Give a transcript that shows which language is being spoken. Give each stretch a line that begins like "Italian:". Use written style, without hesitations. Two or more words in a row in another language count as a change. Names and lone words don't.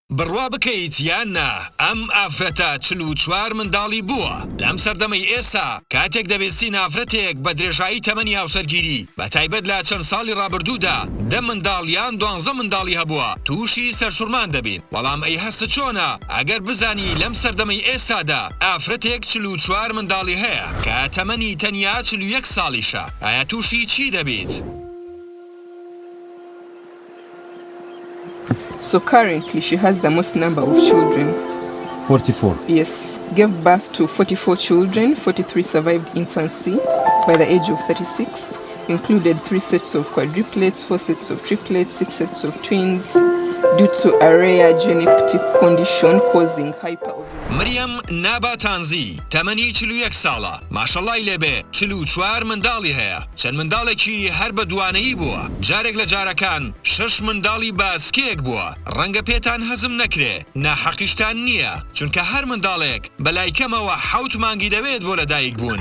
Central Kurdish: بڕوا بکەیت یان نا ئەم ئافرەتە 44 منداڵی بووە لەم سەردەمەی ئێستا کاتێک دەبێستی ئافرەتێک بە درێژایی تەمەنی هاوسەرگیری بە تایبەت لە چەند ساڵی ڕابردوودا 10 منداڵ یان 12 منداڵی هەبووە تووشی سەرسوورمان دەبین بەڵام ئەی هەستە چۆنە ئەگەر بزانی لەم سەردەمەی ئێستادا ئافرەتێک 44 منداڵی هەیە کە تەمەنی تەنیا 41 ساڵیشە ئایا تووشی چی دەبیت؟
English: So currently she has the most number of children. 44. Yes, gave birth to 44 children, 43 survived infancy by the age of 36, included 3 sets of quadruplets, 4 sets of triplets, 6 sets of twins, due to a rare genetic condition causing hyperovulation.
Central Kurdish: مریم ناباتانزی تەمەنی 41 ساڵە ماشەڵای لێبێ 44 منداڵی هەیە چەند منداڵێکی هەر بە دوانەیی بووە جارێک لە جارەکان 6 منداڵی باسکێک بووە ڕەنگە پێتان هەزم نەکرێ ناحەقیشتان نییە چونکە هەر منداڵێک بەلای کەمەوە 7 مانگی دەوێت بۆ لەدایک بوون